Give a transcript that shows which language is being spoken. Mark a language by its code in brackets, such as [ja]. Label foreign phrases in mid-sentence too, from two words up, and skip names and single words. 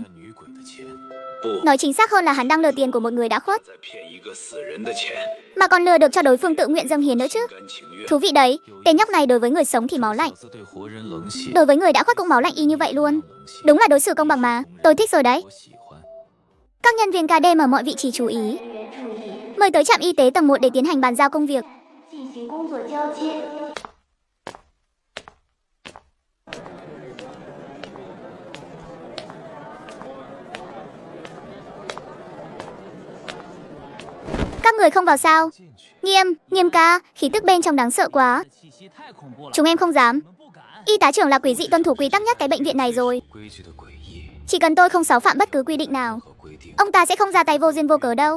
[vi] Nói chính xác hơn là hắn đang lừa tiền của một người đã khuất, mà còn lừa được cho đối phương tự nguyện dâng hiến nữa chứ. Thú vị đấy, tên nhóc này đối với người sống thì máu lạnh, đối với người đã khuất cũng máu lạnh y như vậy luôn. Đúng là đối xử công bằng mà, tôi thích rồi đấy. Các nhân viên ca đêm ở mọi vị trí chú ý. Mời tới trạm y tế tầng 1 để tiến hành bàn giao công việc. [zh] 进行工作交接。 [vi] Các người không vào sao? Nghiêm ca, khí tức bên trong đáng sợ quá. Chúng em không dám. Y tá trưởng là quỷ dị tuân thủ quy tắc nhất cái bệnh viện này rồi. Chỉ cần tôi không xáo phạm bất cứ quy định nào, ông ta sẽ không ra tay vô duyên vô cớ đâu.